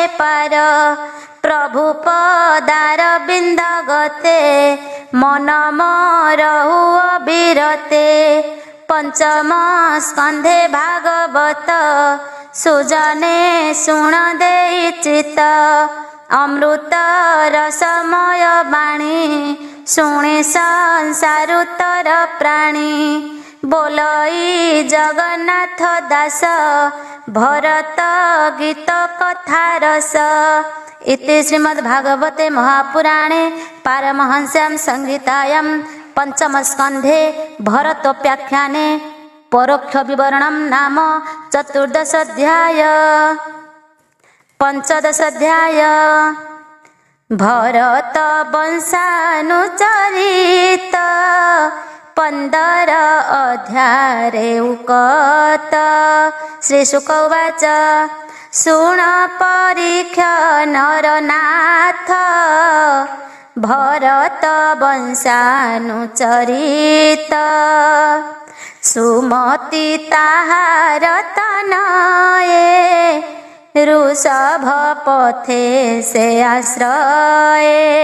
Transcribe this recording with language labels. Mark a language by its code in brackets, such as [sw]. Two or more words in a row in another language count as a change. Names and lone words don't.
[or] ପାର ପ୍ରଭୁ ପଦାର ବିନ୍ଦ ଗତେ ମନ ମରହୁ ଅବିରତେ ପଞ୍ଚମ ସ୍କନ୍ଧେ ଭାଗବତ ସୁଜନେ ଶୁଣ ଦେଇ ଚିତ ଅମୃତ ରସମୟ ବାଣୀ ଶୁଣେ ସଂସାରୁତର ପ୍ରାଣୀ ବୋଲଇ ଜଗନ୍ନାଥ ଦାସ ଭରତ ଗୀତ କଥା ରସ [sa] ଇତି ଶ୍ରୀମଦ୍ ଭାଗବତେ ମହାପୁରାଣେ ପାରମହଂସ୍ୟାಂ ସଂହିତାୟାं पंचम स्कंधे भरतोप्याख्याने परोक्ष विवरणं नाम चतुर्दश अध्याय [or] ପଞ୍ଚଦଶ ଅଧ୍ୟାୟ ଭରତ ବଂଶାନୁଚରିତ 15 ଅଧ୍ୟାୟେ ଉକତ [sa] श्री शुक उवाच [or] ଶୁଣ ପରୀକ୍ଷ ନରନାଥ ଭରତ ବଂଶାନୁଚରିତ ସୁମତି ତାହାର ତନୟେ ଋଷଭ ପଥେ ସେ ଆଶ୍ରୟେ